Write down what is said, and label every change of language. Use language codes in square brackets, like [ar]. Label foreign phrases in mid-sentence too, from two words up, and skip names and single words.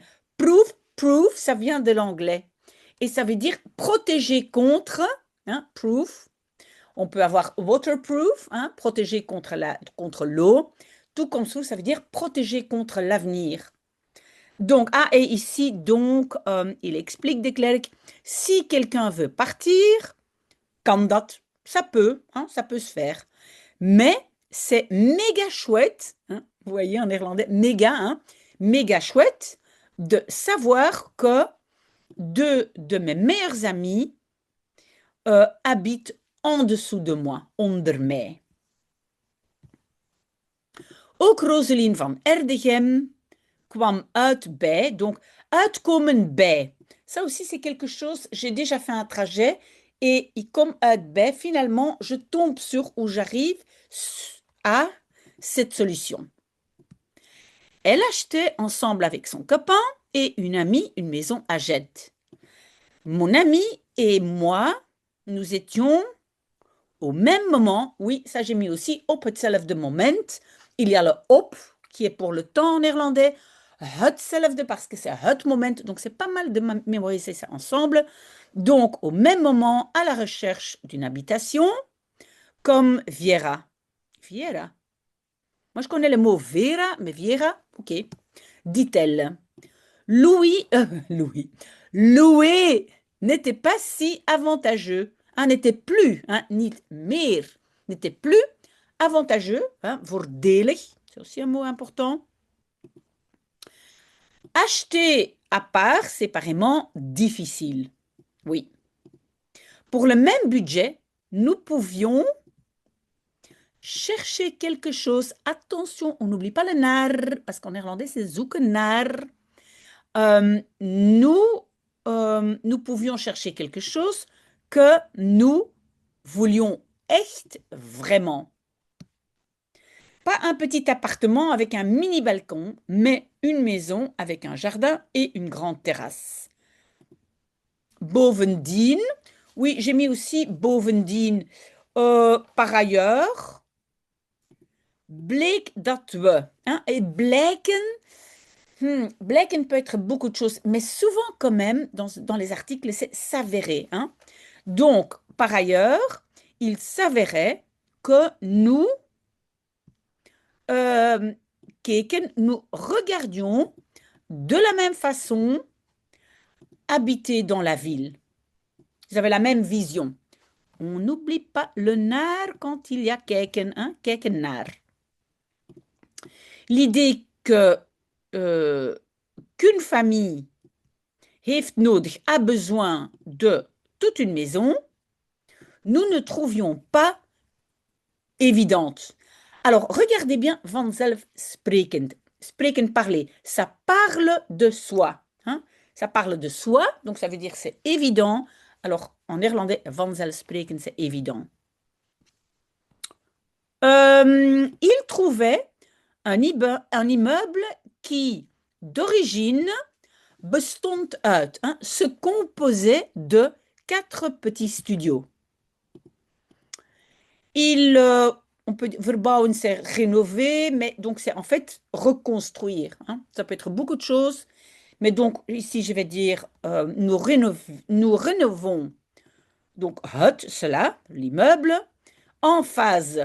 [fr] Proof, ça vient de l'anglais. Et ça veut dire protéger contre, hein, proof. On peut avoir waterproof, hein, protéger contre l'eau. Toekomstproof, ça veut dire protéger contre l'avenir. Donc, et ici, donc, il explique De Klerk, si quelqu'un veut partir, [nl] kan dat, [fr] ça peut, hein, ça peut se faire. Mais c'est méga chouette, hein, vous voyez en néerlandais, méga, hein, méga chouette de savoir que 2 de mes meilleurs amis habitent en dessous de moi, [nl] onder mij. Ook Roselien van Erdegem kwam uit bij, donc uitkomen bij. [fr] Ça aussi, c'est quelque chose, j'ai déjà fait un trajet et comme [nl] uit bij, [fr] finalement, je tombe sur ou j'arrive à cette solution. Elle achetait ensemble avec son copain et une amie une maison à Gênes. Mon ami et moi, nous étions au même moment, oui, ça j'ai mis aussi [nl] op hetzelfde moment. [fr] Il y a le op qui est pour le temps en néerlandais, hetzelfde parce que c'est [nl] het moment, [fr] donc c'est pas mal de mémoriser ça ensemble. Donc, au même moment, à la recherche d'une habitation, comme Viera. Viera. Moi, je connais le mot Vera, mais Viera, ok. Dit-elle. Louis. Louer n'était pas si avantageux. N'était plus, [nl] niet meer, [fr] n'était plus avantageux, voordelig, c'est aussi un mot important. Acheter à part, séparément, difficile. Oui. Pour le même budget, nous pouvions chercher quelque chose. Attention, on n'oublie pas le naar, parce qu'en néerlandais, c'est [nl] zoeken naar. [fr] Nous pouvions chercher quelque chose que nous voulions echt vraiment. Pas un petit appartement avec un mini balcon, mais une maison avec un jardin et une grande terrasse. Bovendien, oui, j'ai mis aussi bovendien. Par ailleurs, [nl] bleek dat we. [fr] Et blijken, blijken peut être beaucoup de choses, mais souvent quand même, dans les articles, c'est s'avérer. Donc, par ailleurs, il s'avérait que nous, keken, nous regardions de la même façon habiter dans la ville. Ils avaient la même vision. On n'oublie pas le naar quand il y a keken, [nl] keken naar. [fr] L'idée que qu'une famille [nl] heeft nodig, [fr] a besoin de toute une maison, nous ne trouvions pas évidente. Alors, regardez bien, vanzelfsprekend. Spreken, parler. Ça parle de soi. Ça parle de soi, donc ça veut dire c'est évident. Alors, en néerlandais, vanzelfsprekend, c'est évident. Il trouvait un immeuble qui, d'origine, [nl] bestond uit, [fr] se composait de 4 petits studios. On peut dire, verbouwen, c'est rénover, mais donc c'est en fait reconstruire. Ça peut être beaucoup de choses, mais donc ici je vais dire nous rénovons donc het, cela, l'immeuble, en phase.